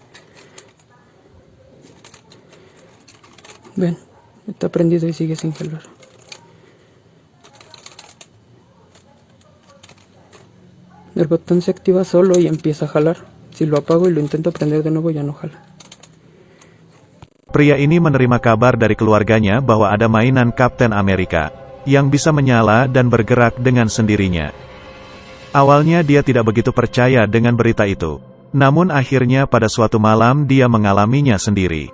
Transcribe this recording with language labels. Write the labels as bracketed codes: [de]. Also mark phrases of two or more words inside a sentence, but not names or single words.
[es] Ven, está prendido y sigue sin jalar. El botón se activa solo y empieza a jalar. Si lo apago y lo intento prender de nuevo, ya no jala. [id] Pria ini menerima kabar dari keluarganya bahwa ada mainan Captain America yang bisa menyala dan bergerak dengan sendirinya. Awalnya dia tidak begitu percaya dengan berita itu. Namun akhirnya pada suatu malam dia mengalaminya sendiri.